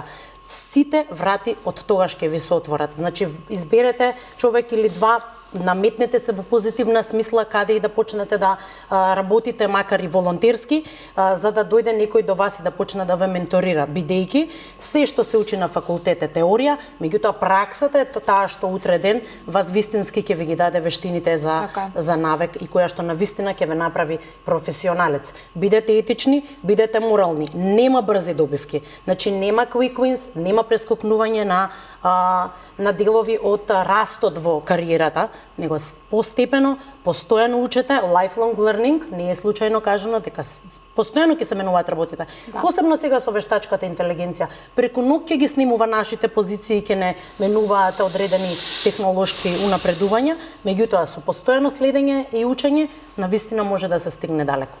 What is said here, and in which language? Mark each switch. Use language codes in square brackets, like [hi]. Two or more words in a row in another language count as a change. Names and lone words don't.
[mk] Сите врати од тогаш ќе ви се отворат. Значи изберете човек или два, наметнете се во позитивна смисла каде и да почнете да работите, макар и волонтерски, за да дојде некој до вас и да почне да ве менторира, бидејќи се што се учи на факултет е теорија, меѓутоа праксата е таа што утре ден вас вистински ќе ви ги даде вештините за навик и која што навистина ќе ве направи професионалец. Бидете етични, бидете морални, нема брзи добивки. Значи нема [en] quick wins, [mk] нема прескокнување на делови од растот во кариерата, него постепено, постојано учете, [en] lifelong learning, [mk] не е случајно кажано дека постојано ќе се менуваат работите. Посебно сега со вештачката интелигенција, преку ноќ ќе ги снимува нашите позиции, ќе не менуваат одредени технолошки унапредувања, меѓутоа со постојано следење и учење, навистина може да се стигне далеко.